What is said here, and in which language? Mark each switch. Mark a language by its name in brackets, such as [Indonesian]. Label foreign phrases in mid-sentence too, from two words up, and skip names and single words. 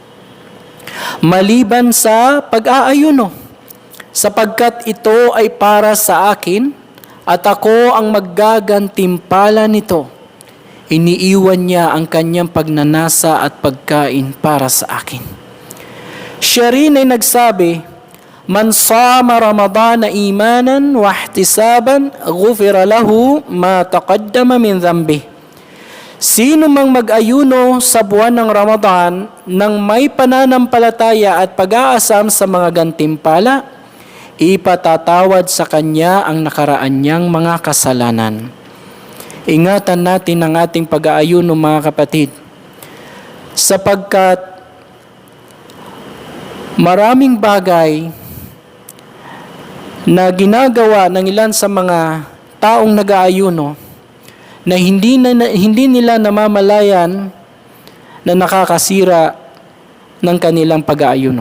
[Filipino] Maliban sa pag-aayuno, sapagkat ito ay para sa akin at ako ang maggagantimpala nito. Iniiwan niya ang kanyang pagnanasa at pagkain para sa akin. Siya rin ay nagsabi, [Arabic] "من صام رمضان إيمانا واحتسابا غفر له ما تقدم من ذنبي." [Filipino] Sino mang mag-ayuno sa buwan ng Ramadan nang may pananampalataya at pag-aasam sa mga gantimpala, ipatatawad sa kanya ang nakaraan niyang mga kasalanan. Ingatan natin ang ating pag-aayuno, mga kapatid, sapagkat maraming bagay na ginagawa ng ilan sa mga taong nag-aayuno na hindi nila namamalayan na nakakasira ng kanilang pag-aayuno.